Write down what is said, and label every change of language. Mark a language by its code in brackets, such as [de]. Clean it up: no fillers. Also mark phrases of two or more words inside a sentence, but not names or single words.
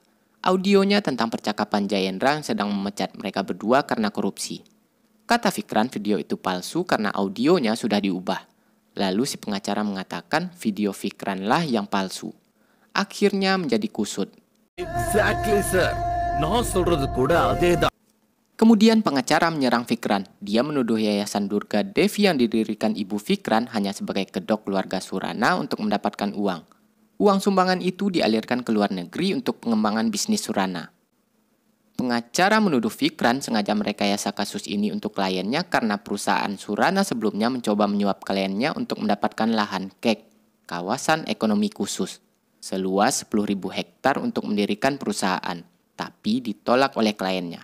[id] Audionya tentang percakapan Jayendra yang sedang memecat mereka berdua karena korupsi. Kata Fikran video itu palsu karena audionya sudah diubah. Lalu si pengacara mengatakan video Fikran lah yang palsu. Akhirnya menjadi kusut. [en] Exactly, sir. [ta] நான் சொல்றது கூட அதேதான். [id] Kemudian pengacara menyerang Fikran. Dia menuduh Yayasan Durga Devi yang didirikan Ibu Fikran hanya sebagai kedok keluarga Surana untuk mendapatkan uang. Uang sumbangan itu dialirkan ke luar negeri untuk pengembangan bisnis Surana. Pengacara menuduh Fikran sengaja merekayasa kasus ini untuk kliennya karena perusahaan Surana sebelumnya mencoba menyuap kliennya untuk mendapatkan lahan kek, kawasan ekonomi khusus, seluas 10.000 hektar untuk mendirikan perusahaan, tapi ditolak oleh kliennya.